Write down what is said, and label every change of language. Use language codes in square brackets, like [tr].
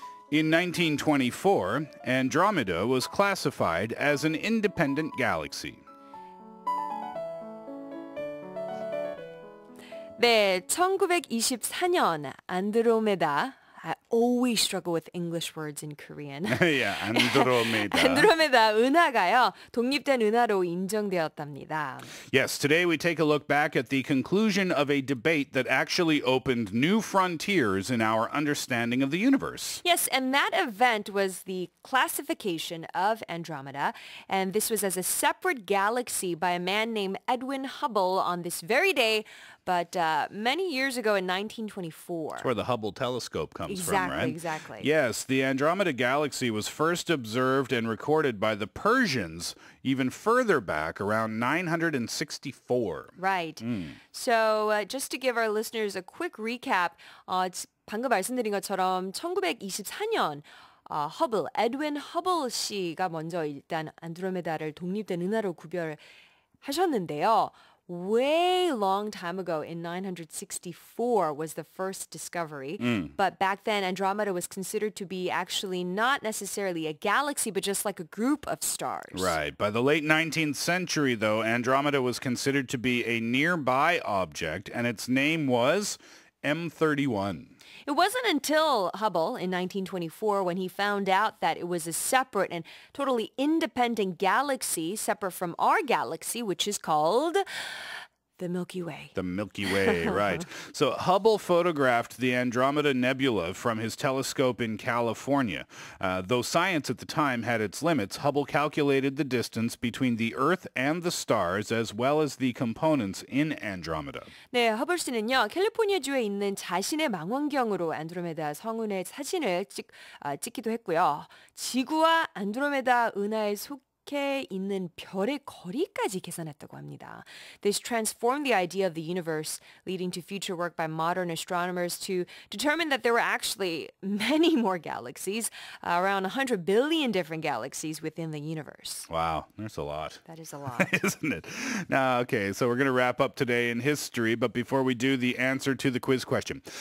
[en] In 1924, Andromeda was classified as an independent galaxy. [ko] 네, 1924년 안드로메다. [en] I always struggle with English words in Korean. Yeah, Andromeda. [ko] 안드로메다 은하가요. 독립된 은하로 인정되었답니다. [en] Yes, today we take a look back at the conclusion of a debate that actually opened new frontiers in our understanding of the universe. Yes, and that event was the classification of Andromeda, and this was as a separate galaxy by a man named Edwin Hubble on this very day, but many years ago in 1924. That's where the Hubble telescope comes from, Exactly, right? exactly. Yes, the Andromeda galaxy was first observed and recorded by the Persians even further back around 964. Right. So just to give our listeners a quick recap, [ko] 방금 말씀드린 것처럼 1924년 허블, 에드윈 허블 씨가 먼저 일단 안드로메다를 독립된 은하로 구별하셨는데요. [en] Way long time ago in 964 was the first discovery. But back then, Andromeda was considered to be actually not necessarily a galaxy, but just like a group of stars. Right. By the late 19th century, though, Andromeda was considered to be a nearby object, and its name was M31. It wasn't until Hubble in 1924 when he found out that it was a separate and totally independent galaxy, separate from our galaxy, which is called the Milky Way. The Milky Way, right. So Hubble photographed the Andromeda Nebula from his telescope in California. Though science at the time had its limits, Hubble calculated the distance between the Earth and the stars as well as the components in Andromeda. [ko] 네, 허블 씨는요, 캘리포니아주에 있는 자신의 망원경으로 안드로메다 성운의 사진을 찍기도 했고요. 지구와 안드로메다 은하에 속해 있는 별의 거리까지 계산했다고 합니다. [en] This transformed the idea of the universe, leading to future work by modern astronomers to determine that there were actually many more galaxies, around 100 billion different galaxies within the universe. Wow, there's a lot. That is a lot. Isn't it? Now, okay, so we're going to wrap up today in history, but before we do, the answer to the quiz question.